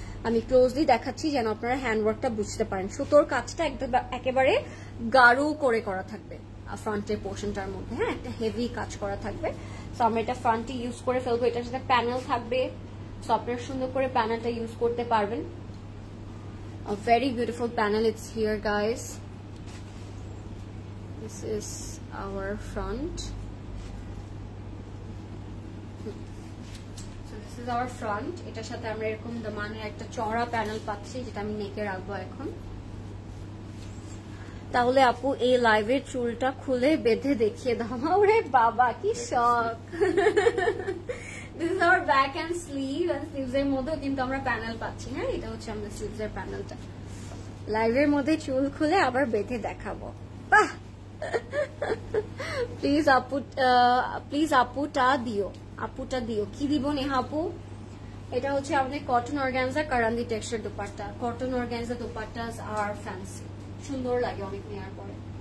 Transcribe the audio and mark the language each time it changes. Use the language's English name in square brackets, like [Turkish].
[Bangla] আমি ক্লোজলি দেখাচ্ছি যেন আপনারা হ্যান্ডওয়ার্কটা বুঝতে পারেন। সুতোর কাজটা একেবারে গাঢ় করে করা থাকবে ফ্রন্টের পোর্শনটার মধ্যে। হ্যাঁ, একটা হেভি কাজ করা থাকবে। সো আমরা এটা ফ্রন্টে ইউজ করে ফেলবো। এটার সাথে প্যানেল থাকবে, সো আপনারা সুন্দর করে প্যানেলটা ইউজ করতে পারবেন। [English] A very beautiful panel it's here, guys. This is our front. So this is our front. [Bangla] এটার সাথে আমরা এরকম দামানের একটা চওড়া প্যানেল পাচ্ছি, যেটা আমি নেকে রাখবো এখন। তাহলে আপু এই লাইভের চুলটা খুলে বেঁধে দেখিয়ে দাও। ওরে বাবা কি শখ। [English] This is our back and sleeve, and sleeves [Bangla] এর মধ্যেও কিন্তু আমরা প্যানেল পাচ্ছি। হ্যাঁ, এটা হচ্ছে আমাদের sleeves এর প্যানেলটা। লাইভের মধ্যে চুল খুলে আবার বেঁধে দেখাবো। বাহ, প্লিজ আপু, প্লিজ আপুটা দিও, আপুটা দিও। কি দিব নেহা আপু? এটা হচ্ছে আমাদের cotton organza Karandi texture dupatta. Cotton organza দোপাট্টাস আর ফ্যান্সি, সুন্দর লাগে অনেক নেওয়ার পরে।